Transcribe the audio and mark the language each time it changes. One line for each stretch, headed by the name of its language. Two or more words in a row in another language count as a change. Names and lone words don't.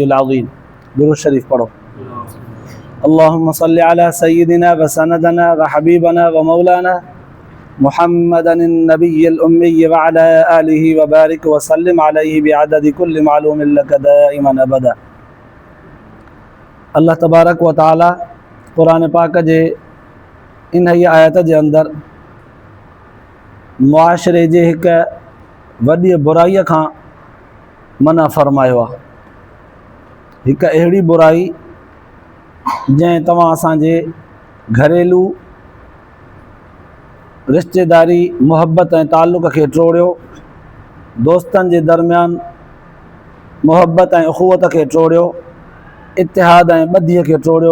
Sindhi: العظيم
Urdu: درود شريف پڑھو
Arabic: اللهم صل على سيدنا وسندنا وحبيبنا ومولانا محمد النبي الأمي وعلى آله وبارك وسلم عليه بعدد كل معلوم لك دائما أبدا الله تبارك وتعالى
Sindhi: क़ुरान पाक जे इन ही आयत जे अंदर मुआशरे जे हिक वॾी बुराईअ खां मना फरमायो आहे। हिक अहिड़ी बुराई जंहिं तव्हां असांजे घरेलू रिश्तेदारी मुहब्बत ऐं ताल्लुक़ खे टोड़ियो, दोस्तनि जे दरमियान मुहब्बत ऐं उख़ुवत खे टोड़ियो, इतिहाद ऐं ॿधीअ खे टोड़ियो।